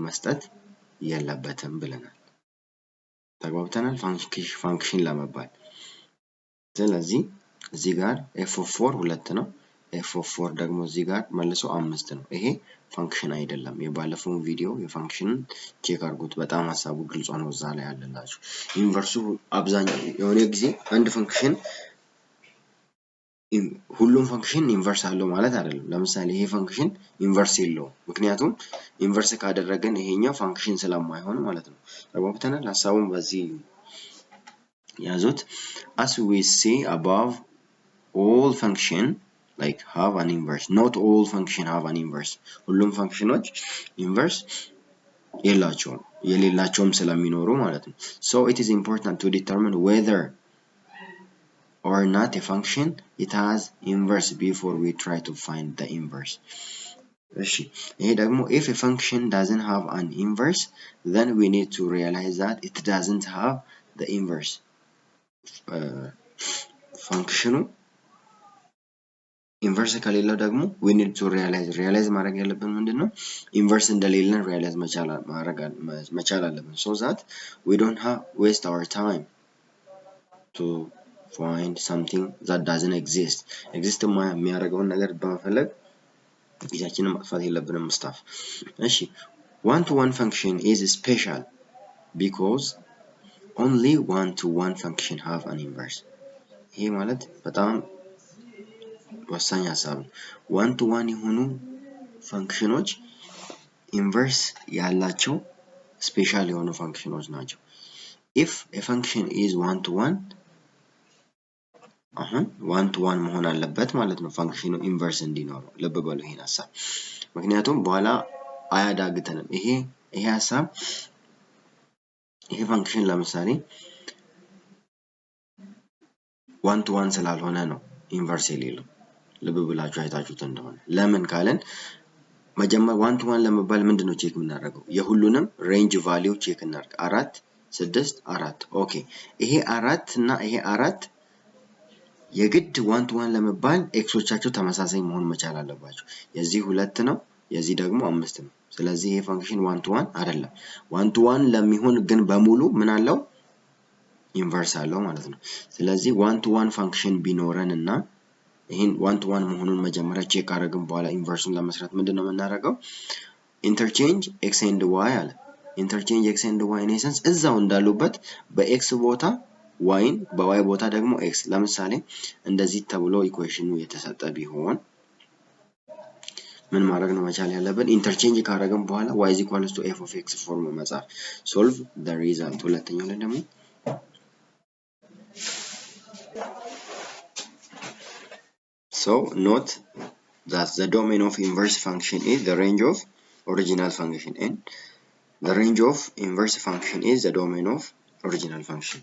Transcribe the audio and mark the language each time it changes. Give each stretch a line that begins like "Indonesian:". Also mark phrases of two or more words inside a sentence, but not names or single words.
Amharic: መስጠት የለበትም ብለናል ተግባብተናል function ለመባል ስለዚህ እዚህ ጋር
English: f of 4
Amharic: ሁለት ነው
English: f of 4
Amharic: ደግሞ እዚህ ጋር መልሶ 5 ነው ይሄ function አይደለም የባለፈው ቪዲዮ የfunction ቼክ አድርጉት በጣም ሐሳቡ ግልጽ ነው እዛ ላይ ያለላችሁ ኢንቨርሱ አብዛኛው የሆነ ጊዜ አንድ function ሁሉም function ኢንቨርስ አለው ማለት አይደለም ለምሳሌ ይሄ function ኢንቨርስ የለውም ምክንያቱም ኢንቨርስ ካደረገን ይሄኛው function ስለማይሆን ማለት ነው ተግባብተናል ሐሳቡን በዚህ ያዙት
English: as we see above all function like have an inverse not all function have an inverse
Amharic: ሁሉም
English: functionዎች inverse
Amharic: የሌላቸውም ስለሚኖሩ ማለት ነው
English: so it is important to determine whether or not a function it has inverse before we try to find the inverse
Amharic: እሺ ይሄ ደግሞ
English: if a function doesn't have an inverse then we need to realize that it doesn't have the inverse functionu inverse
Amharic: ከሌለው ደግሞ
English: we need to realize
Amharic: ማድረግ ያለብን ምንድነው
English: inverse እንደሌለን realize
Amharic: መቻል አለብን
English: so that we don't have waste our time to find something that doesn't exist
Amharic: የሚያደርገውን ነገር በመፈለግ ጊዜያችንን ማጥፋት የለብንም ስታፍ እሺ
English: one to one function is special because only one to one function have an inverse
Amharic: ይሄ ማለት በጣም ወሳኝ ሐሳብ ነው
English: one to one
Amharic: የሆኑ ፋንክሽኖች ኢንቨርስ ያላቸው ስፔሻል የሆኑ ፋንክሽኖች ናቸው
English: if a function is one to one one to one
Amharic: መሆን አለበት ማለት ነው ፋንክሽኑ ኢንቨርስ እንዲኖረው ልብ በሉ ይሄን ሐሳብ ምክንያቱም በኋላ አያዳግተንም ይሄ ሐሳብ ይሄ ፋንክሽን ለምሳሌ
English: one to one
Amharic: ስላልሆነ ነው ኢንቨርስ የሌለው ልብ ብላችሁ አይታችሁት እንደሆነ ለምን ካለን መጀመሪያ
English: one to one
Amharic: ለመባል ምንድነው ቼክ የምናደርገው የሁሉንም
English: range value
Amharic: ቼክ እናድርግ 4 6 4 ኦኬ ይሄ 4 እና ይሄ 4 የግድ
English: one to one
Amharic: ለመባል ኤክሶቻቸው ተመሳሳይ መሆን መቻል አለባቸው የዚህ 2 ነው የዚህ ደግሞ 5 ነው ስለዚህ ይሄ ፋንክሽን
English: one to one
Amharic: አይደለም
English: one to one
Amharic: ለሚሆን ግን በሙሉ ምን አለው ኢንቨርስ አለው ማለት ነው ስለዚህ
English: one to one
Amharic: ፋንክሽን ቢኖረንና ይሄን
English: one to one
Amharic: መሆኑን መጀመሪያ ቼክ አደረግን በኋላ ኢንቨርሱን ለመስራት ምንድነው የምናደርገው?
English: interchange x and y
Amharic: አለ።
English: interchange x and y in essence
Amharic: እዛው እንዳሉበት በኤክስ ቦታ ዋይን በዋይ ቦታ ደግሞ ኤክስ ለምሳሌ እንደዚህ ተብሎ ኢኩዌሽኑ የተሰጠ ቢሆን ምን ማድረግ ነው መቻል ያለብን? ኢንተርቼንጅ ካደረግን በኋላ
English: y is equals to f of x
Amharic: ፎርም መጻፍ
English: solve the result።
Amharic: ሁለተኛው ላይ ደግሞ
English: so note that the domain of inverse function is the range of original function and the range of inverse function is the domain of original function.